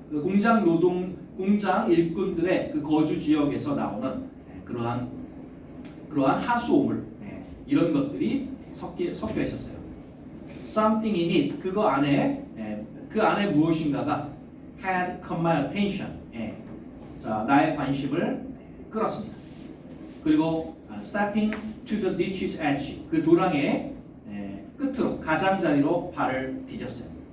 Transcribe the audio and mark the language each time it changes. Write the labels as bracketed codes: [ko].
[ko] 그 공장 일꾼들의 그 거주 지역에서 나오는 그러한 하수 오물, 이런 것들이 섞여 있었어요. [en] Something in it, [ko] 그 안에 무엇인가가 [en] had caught my attention. [ko] 자, 나의 관심을 끌었습니다. 그리고 [en] stepping to the ditch's edge. [ko] 그 도랑의 끝으로 가장자리로 발을 디뎠어요.